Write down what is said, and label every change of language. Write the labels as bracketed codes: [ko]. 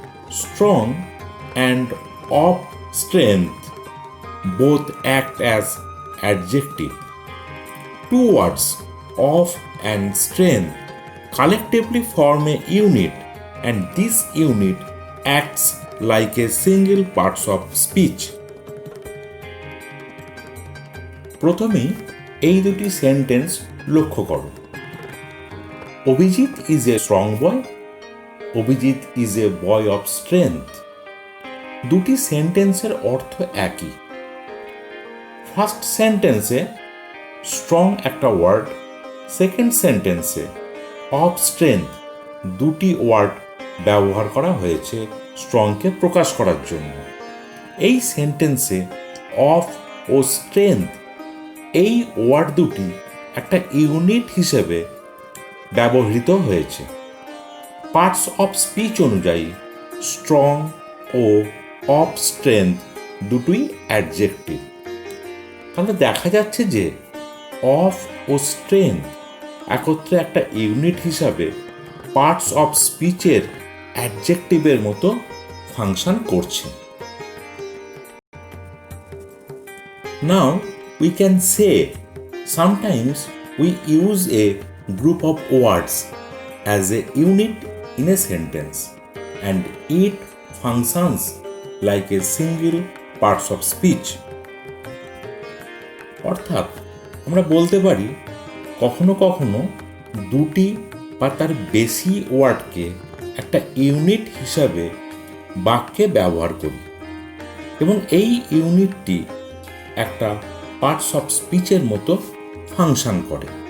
[en] Strong and of strength both act as adjective. Two words of and strength collectively form a unit, and this unit acts like a single part of speech. [bn] প্রথমেই এই দুটি sentence লক্ষ্য করো। [en] Abhijit is a strong boy, Abhijit is a boy of strength. [bn] দুটি সেন্টেন্সের অর্থ একই। First সেন্টেন্সে স্ট্রং একটা ওয়ার্ড, সেকেন্ড সেন্টেন্সে অফ স্ট্রেংথ দুটি ওয়ার্ড ব্যবহার করা হয়েছে স্ট্রংকে প্রকাশ করার জন্য। এই সেন্টেন্সে অফ ও স্ট্রেংথ এই ওয়ার্ড দুটি একটা ইউনিট হিসেবে ব্যবহৃত হয়েছে। পার্টস অফ স্পিচ অনুযায়ী স্ট্রং ও অফ স্ট্রেংথ দুটোই অ্যাডজেক্টিভ। তাহলে দেখা যাচ্ছে যে অফ ও স্ট্রেংথ একত্রে একটা ইউনিট হিসাবে পার্টস অফ স্পিচের অ্যাডজেক্টিভের মতো ফাংশন করছে। [en] Now we can say sometimes we use a group of words as a unit in a sentence and it functions like a single parts of speech. [bn] অর্থাৎ আমরা বলতে পারি কখনো কখনো দুটি বা তার বেশি ওয়ার্ডকে একটা ইউনিট হিসাবে বাক্যে ব্যবহার করি এবং এই ইউনিটটি একটা পার্টস অফ স্পিচের মতো ফাংশন করে।